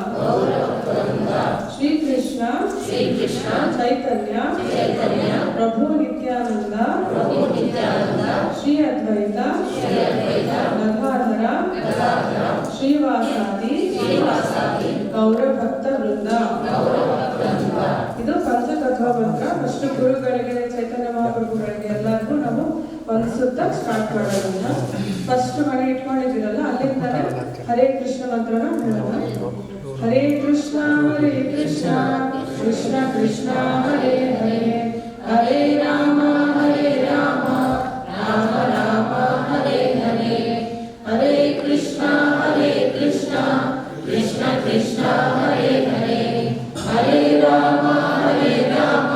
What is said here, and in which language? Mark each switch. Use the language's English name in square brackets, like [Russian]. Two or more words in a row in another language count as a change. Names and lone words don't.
[Sanskrit] ಶ್ರೀಕೃಷ್ಣ ಚೈತನ್ಯ ಪ್ರಭು ನಿತ್ಯಾನಂದ ಶ್ರೀ ಅದ್ವೈತ ಗದಾಧರ ಶ್ರೀವಾಸಾದಿ ಗೌರ ಭಕ್ತ ವೃಂದ. [Kannada] ಇದು ಪಂಚತತ್ವ ಮಂತ್ರ. ಫಸ್ಟ್ ಗುರುಗಳಿಗೆ, ಚೈತನ್ಯ ಮಹಾಪ್ರಭುಗಳಿಗೆ ಎಲ್ಲರಿಗೂ ನಾವು ಒಂದು ಸುತ್ತ ಸ್ಟಾರ್ಟ್ ಮಾಡೋದ್ರಿಂದ ಫಸ್ಟ್ ಮನೆ ಇಟ್ಕೊಂಡಿದ್ದೀರಲ್ಲ ಅಲ್ಲಿಂದಾನೆ ಹರೇ ಕೃಷ್ಣ ಮಂತ್ರನ ಹೇಳೋಣ. [Sanskrit] ಹರೇ ಕೃಷ್ಣ ಕೃಷ್ಣ ಕೃಷ್ಣ ಹರೇ ಹರೇ, ಹರೇ ರಾಮ ರಾಮ ರಾಮ ಹರೇ ಹರೇ, ಹರೇ ಕೃಷ್ಣ ಕೃಷ್ಣ ಕೃಷ್ಣ ಹರೇ ಹರೇ, ಹರೇ ರಾಮ ರಾಮ